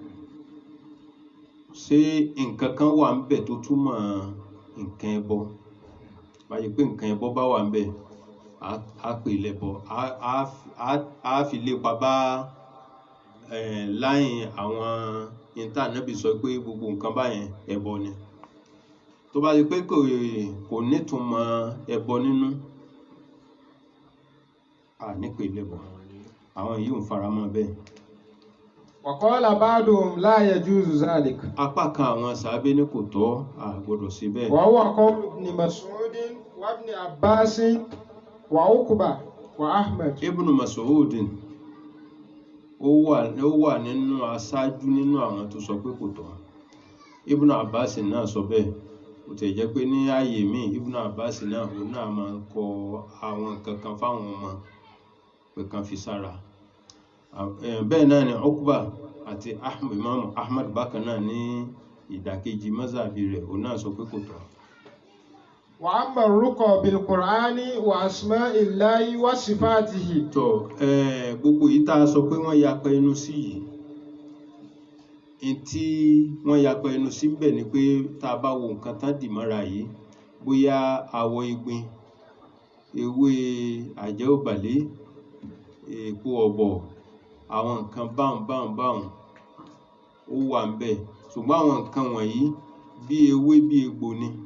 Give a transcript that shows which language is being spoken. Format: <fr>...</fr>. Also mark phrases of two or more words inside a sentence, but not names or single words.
<yo>ṣé nǹkan kan wà ń bẹ̀ tó túmọ̀ nǹkan ẹbọ báyìí pé nǹkan ẹbọ bá wà ń bẹ̀ a pè lẹ́bọ a fi lépa bá láyìn àwọn ìntànẹ́bì sọ pé gbogbo nǹkan báyẹn ẹbọ ni tó bá di pé kò nítumọ̀ ẹbọ nínú nípe lẹ́bọ àwọn yìí ń faramọ́ bẹ́ẹ̀.</yo> <ar>وقال بعضهم لا يجوز ذلك.</ar> <yo>apá kan àwọn sàábé ní kò tọ́ gbọ́dọ̀ sí bẹ́ẹ̀.</yo> <ar>وهو قول ابن مسعود وابن عباس وعقبة وأحمد.</ar> <yo>Ibn Mas'ud ó wà nínú aṣáájú nínú àwọn tó sọ pé kò tọ́. Ibn Abbas náà sọ bẹ́ẹ̀ ó tẹ̀ jẹ́ pé ní ààyè míì Ibn Abbas náà òun náà máa ń kọ àwọn kankan fáwọn ọmọ pé kan fi sára. Bẹ́ẹ̀ náà ni Uqba àti Imam Ahmad bákan náà ní ìdàkejì mazhabi rẹ̀ òun náà sọ pé kò tọ́.</yo> <ar>وأما الرقى بالقرآن وأسماء الله وصفاته.</ar> <yo>tó gbogbo yìí tá a sọ pé wọ́n yapa ẹnu sí yìí tí wọ́n yapa ẹnu sí ń bẹ̀ ni pé tá a bá wo nǹkan tán dì mọ́ra yìí bóyá awọ igbin ewé àjẹ́òbàlé èpo ọ̀bọ̀ àwọn nǹkan báhùn ó wà ń bẹ̀ ṣùgbọ́n àwọn nǹkan wọ̀nyí bí ewé bí egbò ni</yo>